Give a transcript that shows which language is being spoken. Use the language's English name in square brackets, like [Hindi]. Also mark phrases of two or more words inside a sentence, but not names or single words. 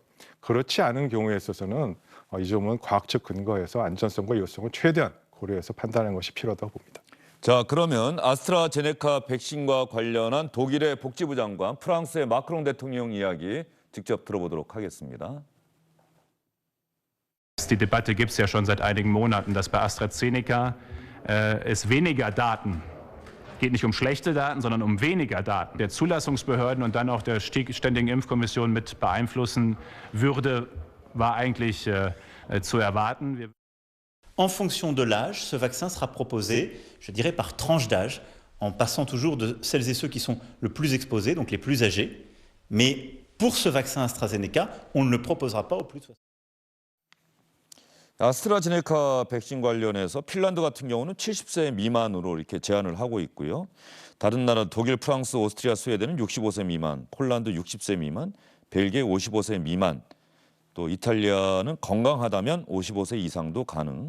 [Korean] 그렇지 않은 경우에 있어서는 이 점은 과학적 근거에서 안전성과 유효성을 최대한 고려해서 판단하는 것이 필요하다고 봅니다. 자, 그러면 아스트라제네카 백신과 관련한 독일의 복지부 장관, 프랑스의 마크롱 대통령 이야기 직접 들어보도록 하겠습니다. [German] Die Debatte gibt es ja schon seit einigen Monaten, dass bei AstraZeneca es weniger Daten geht, nicht um schlechte Daten, sondern um weniger Daten der Zulassungsbehörden und dann auch der Ständigen Impfkommission mit beeinflussen würde, war eigentlich zu erwarten. [French] En fonction de l'âge, ce vaccin sera proposé, je dirais, par tranche d'âge, en passant toujours de celles et ceux qui sont le plus exposés, donc les plus âgés. Mais pour ce vaccin AstraZeneca, on ne le proposera pas aux plus de 60 ans. [Korean] 아스트라제네카 백신 관련해서 핀란드 같은 경우는 70세 미만으로 이렇게 제한을 하고 있고요. 다른 나라 독일, 프랑스, 오스트리아, 스웨덴은 65세 미만, 폴란드 60세 미만, 벨기에 55세 미만, 또 이탈리아는 건강하다면 55세 이상도 가능.